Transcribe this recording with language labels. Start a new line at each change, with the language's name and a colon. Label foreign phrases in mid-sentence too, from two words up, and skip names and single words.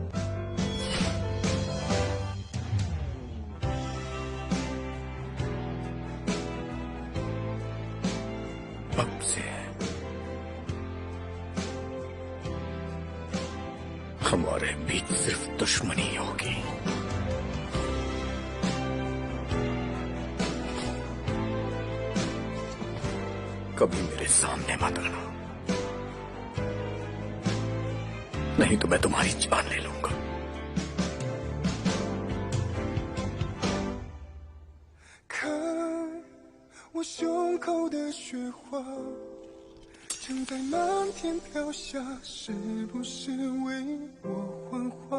Hindi: अब से हमारे बीच सिर्फ दुश्मनी होगी। कभी मेरे सामने मत आना, नहीं तो मैं तुम्हारी जान ले लूंगा।
Chinese: 看我胸口的雪花，正在漫天飘下，是不是为我幻化？